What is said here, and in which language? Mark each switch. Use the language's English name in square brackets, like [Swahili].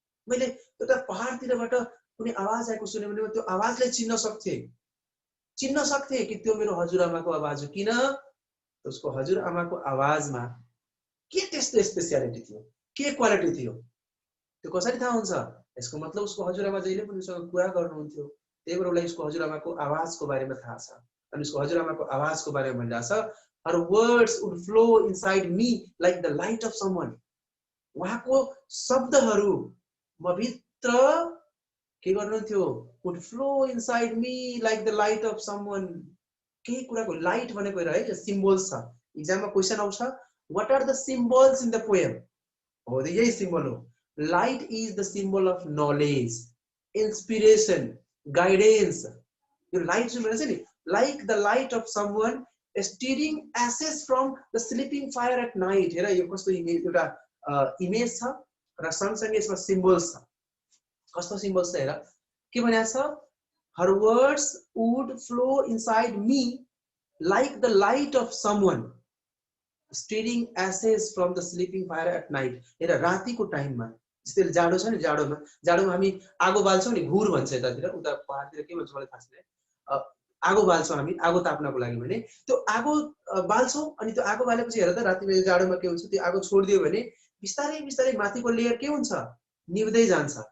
[Nepali] मैले एउटा पहाडतिरबाट कुनै आवाज आएको सुने भने त्यो आवाजलाई चिन्न सक्थे कि त्यो मेरो हजुरआमाको आवाज हो। किन? उसको हजुरआमाको आवाजमा के त्यस्तो स्पेसियालिटी थियो, के क्वालिटी थियो, त्यो कसरी थाहा हुन्छ? यसको मतलब उसको हजुरआमा जहिले पनि उसँग कुरा गर्नुहुन्थ्यो, त्यही भएर उसलाई उसको हजुरआमाको आवाजको बारेमा थाहा छ। अनि उसको हजुरआमाको आवाजको बारेमा भनिरहेको छ, [English] her words would flow inside me like the light of someone. [Nepali] उहाँको शब्दहरू म भित्र के गर्नुहुन्थ्यो? [English] would flow inside me like the light of someone. [Nepali] केही कुराको लाइट भनेको है यो सिम्बल्स छ। एक्जाममा क्वेशन आउँछ, [English] what are the symbols in the poem? [Nepali] हो यही सिम्बल हो। [English] Light is the symbol of knowledge, inspiration, guidance. [Nepali] यो लाइट जुन भन्छ नि, [English] like the light of someone steering ashes from the sleeping fire at night. [Nepali] हेर यो कस्तो इमेज, एउटा इमेज छ र सँगसँगै यसमा सिम्बल्स छ। कस्तो सिम्बल्स छ हेर, के भनेको छ? [English] her words would flow inside me like the light of someone steering ashes from the sleeping fire at night. [Nepali] हेर रातिको टाइममा, जस्तै जाडो छ नि, जाडोमा हामी आगो बाल्छौँ नि, घुर भन्छ यतातिर, उता पहाडतिर के भन्छ मलाई थाहा छैन। आगो बाल्छौँ हामी आगो ताप्नको लागि भने, त्यो आगो बाल्छौँ अनि त्यो आगो बालेपछि हेर त रातिमा जाडोमा के हुन्छ, त्यो आगो छोडिदियो भने बिस्तारै बिस्तारै माथिको लेयर के हुन्छ? निभ्दै जान्छ।